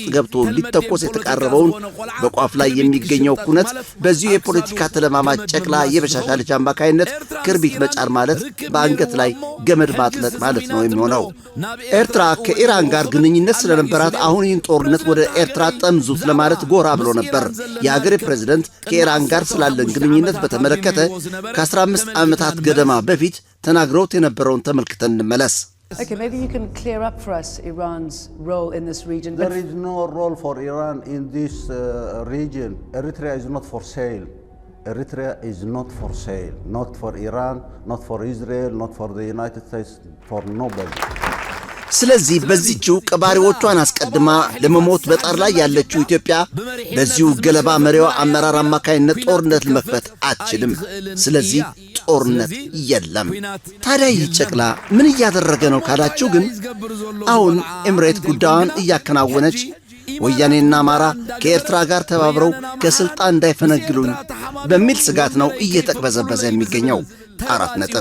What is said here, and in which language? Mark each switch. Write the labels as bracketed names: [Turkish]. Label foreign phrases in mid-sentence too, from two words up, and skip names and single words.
[Amharic] ገብቶ ሊተኮስ የተቃረበውን በቋፍ ላይ የሚገኘው ኩነት በዚሁ የፖለቲካ ተለማማጭ ጨቅላ የበሻሻ ልጅ አማካይነት ክርቢት መጫር ማለት በአንገት ላይ ገመድ ማጥለቅ ማለት ነው የሚሆነው። ኤርትራ ከኢራን ጋር ግንኙነት ስለነበራት አሁን ይህን ጦርነት ወደ ኤርትራ ጠምዙት ለማለት ጎራ ብሎ ነበር። የሀገሬ ፕሬዝደንት ከኢራን ጋር ስላለን ግንኙነት በተመለከተ ከ15 ዓመታት ገደማ በፊት ተናግረውት የነበረውን ተመልክተን እንመለስ። [English] Okay, maybe you can clear up for us Iran's role in this region. There is no role for Iran in this region. Eritrea is not for sale. Eritrea is not for sale. Not for Iran, not for Israel, not for the United States, for nobody. [Amharic] ስለዚህ በዚህችው ቀባሪዎቿን አስቀድማ ለመሞት በጣር ላይ ያለችው ኢትዮጵያ በዚሁ ገለባ መሪዋ አመራር አማካይነት ጦርነት ለመክፈት አትችልም። ስለዚህ ጦርነት የለም። ታዲያ ይህ ጨቅላ ምን እያደረገ ነው ካላችሁ ግን አሁን ኤምሬት ጉዳዩን እያከናወነች ወያኔና አማራ ከኤርትራ ጋር ተባብረው ከስልጣን እንዳይፈነግሉኝ በሚል ስጋት ነው እየተቅበዘበዘ የሚገኘው። 4 ነጥብ